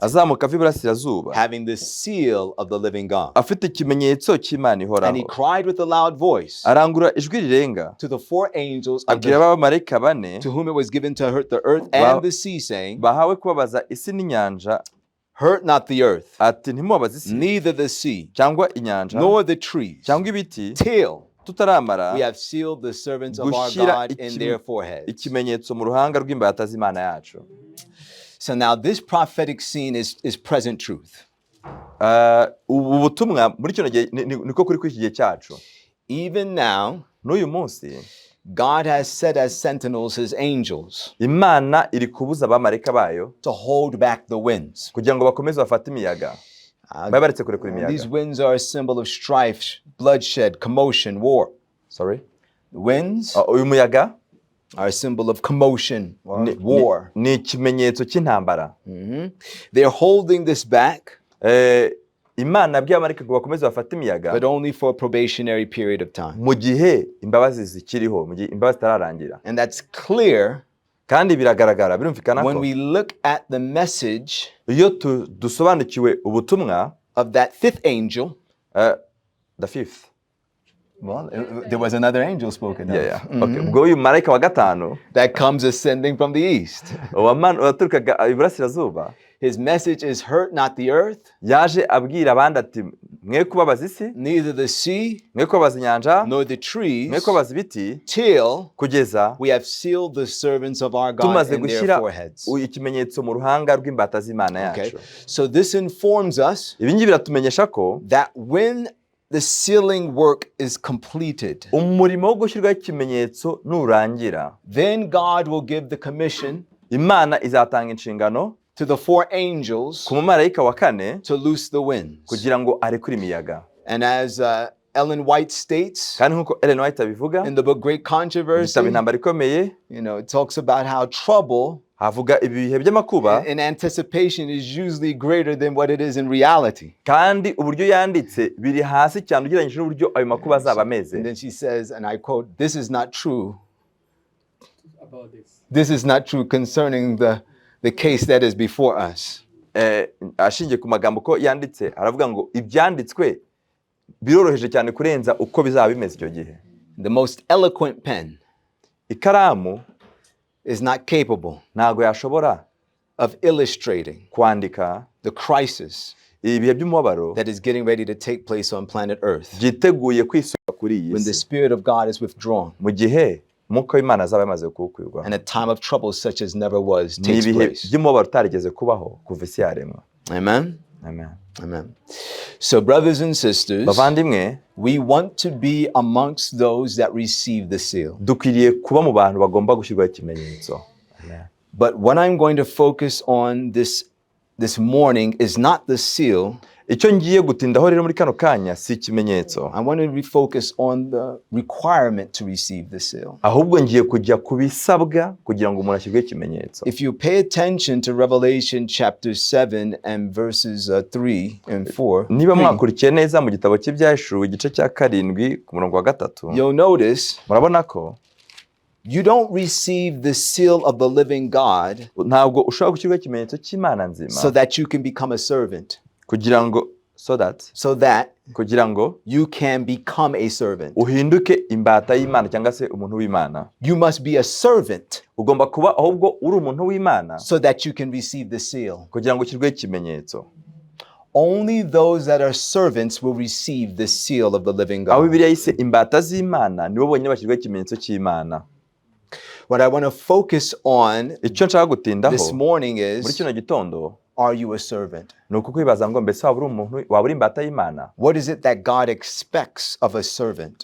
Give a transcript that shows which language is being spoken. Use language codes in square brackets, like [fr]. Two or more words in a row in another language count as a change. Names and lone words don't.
[rw] azamuka ava iburasirazuba, [en] having the seal of the living God. [rw] afite ikimenyetso cy'Imana [en] And he [rw] ihoraho, [en] cried with a loud voice [rw] arangurura ijwi rirenga, [en] to the 4 angels of [rw] abwira abamarayika bane [en] to whom it was given to hurt the earth and the sea, saying, [rw] bahawe kubabaza isi n'inyanja, [en] hurt not the earth, [rw] ati ntimubabaze isi [en] neither the sea, [rw] cyangwa inyanja [en] nor the trees, [rw] cyangwa ibiti, [en] till [rw] tutaramara [en] we have sealed the servants of our [rw] gushyira [en] God in their foreheads. [rw] ikimenyetso mu ruhanga rw'imbata z'Imana yacu. [en] So now this prophetic scene is present truth. [rw] Ubu butumwa muri kino gihe niko kuri iki gihe cyacu. [en] Even now, [rw] n'uyu munsi [en] God has set as sentinels his angels [rw] Imana iri kubuza abamarayika bayo [en] to hold back the winds. [rw] kugira ngo bakomeze bafate imiyaga, babe baretse kurekura imiyaga. [en] These winds are a symbol of strife, bloodshed, commotion, war. Sorry? The winds [rw] Uyu muyaga [en] are a symbol of commotion or war. [rw] ni ikimenyetso cy'intambara. [en] They're holding this back, [rw] Imana yabwiye abamarayika ngo bakomeze bafate imiyaga, [en] but only for a probationary period of time. [rw] mu gihe imbabazi zikiriho, mu gihe imbabazi zitararangira. [en] And that's clear [rw] Kandi biragaragara, birumvikana [en] when [rw] ko [en] we look at the message [rw] iyo dusobanukiwe ubutumwa [en] of that 5th angel. The fifth. Well, there was another angel spoken of. Yeah. Okay. [rw] Ubwo uyu marayika wa gatanu [en] That comes ascending from the east. [rw] waturukaga iburasirazuba, [en] His message is hurt not the earth, [rw] yaje abwira abandi ati mwe kubabaza isi, [en] neither the sea, [rw] mwe kubabaza inyanja, [en] nor the trees, [rw] mwe kubabaza ibiti, [en] till [rw] kugeza [en] we have sealed the servants of our God [rw] tumaze [en] in their [rw] gushyira [en] foreheads. [rw] ikimenyetso mu ruhanga rw'imbata z'Imana [en] Okay, [rw] yacu. [en] so this informs us [rw] Ibi ngibi biratumenyesha ko [en] that when the sealing work is completed, [rw] umurimo wo gushyirwaho ikimenyetso nurangira, [en] then God will give the commission [rw] Imana izatanga inshingano [en] to the 4 angels [rw] ku mumarayika wa kane [en] to loose the winds. [rw] kugira ngo arekure imiyaga. [en] And as Ellen White states [rw] Kandi nk'uko Ellen White abivuga [en] in the book Great Controversy, [rw] igitabo intambara ikomeye, [en] it talks about how trouble [rw] havuga ibihe by'amakuba, [en] in anticipation is usually greater than what it is in reality. [rw] kandi uburyo yanditse biri hasi cyane ugereranyije n'uburyo ayo makuba azaba [en] And [rw] ameze. [en] then she says, and I quote, "This is not true. about this. This is not true concerning the case that is before us." [rw] Ashingiye ku magambo ko yanditse aravuga ngo ibyanditswe biroroheje cyane kurenza uko bizaba bimeze icyo gihe. [en] The most eloquent pen [rw] Ikaramu [en] is not capable [rw] ntago yashobora [en] of illustrating [rw] kwandika [en] the crisis [rw] ibihe by'umubabaro [en] that is getting ready to take place on planet Earth [rw] byiteguye kwisuka kuri iyi [en] when the [rw] si, [en] Spirit of God is withdrawn [rw] mu gihe umwuka w'Imana azaba yamaze kuwukwirwa, [en] and a time of trouble such as never was [rw] ni [en] takes [rw] ibihe [en] place. [rw] by'umubabaro utarigeze kubaho kuva isi yaremwa. [en] Amen? Amen. Amen. So brothers and sisters, [rw] Bavandimwe, [en] we want to be amongst those that receive the seal. [rw] dukwiriye kuba mu bantu bagomba gushyirwaho ikimenyetso. [en] Amen. But what I'm going to focus on this morning is not the seal. [rw] Icyo ngiye gutindaho rero muri kano kanya si ikimenyetso, [en] I want to refocus on the requirement to receive the seal. [rw] ahubwo ngiye kujya ku bisabwa kugira ngo umuntu ashyirweho ikimenyetso. [en] If you pay attention to Revelation chapter 7 and verses 3 and 4, [rw] Niba mwakurikiye neza mu gitabo cy'Ibyigisho igice cya 7 ku murongo wa 3, [en] you'll notice [rw] murabona ko [en] you don't receive the seal of the living God [rw] ntabwo ushobora gushyirwaho ikimenyetso cy'Imana nzima [en] so that you can become a servant. [rw] kugira ngo kugira ngo [en] you can become a servant. [rw] uhinduke imbata y'Imana cyangwa se umuntu w'Imana. [en] You must be a servant [rw] Ugomba kuba ahubwo uri umuntu w'Imana [en] so that you can receive the seal. [rw] kugira ngo ushyirweho ikimenyetso. [en] Only those that are servants will receive the seal of the living [rw] Aho [en] God. [rw] Bibiliya yise imbata z'Imana nibo bonyine bashyirweho ikimenyetso cy'Imana. [en] What I want to focus on [rw] Icyo nshaka gutindaho [en] this morning [rw] muri [en] is, [rw] kino gitondo [en] are you a servant? [rw] ni ukukwibaza ngo mbese waba uri imbata y'Imana? [en] What is it that God expects of a servant?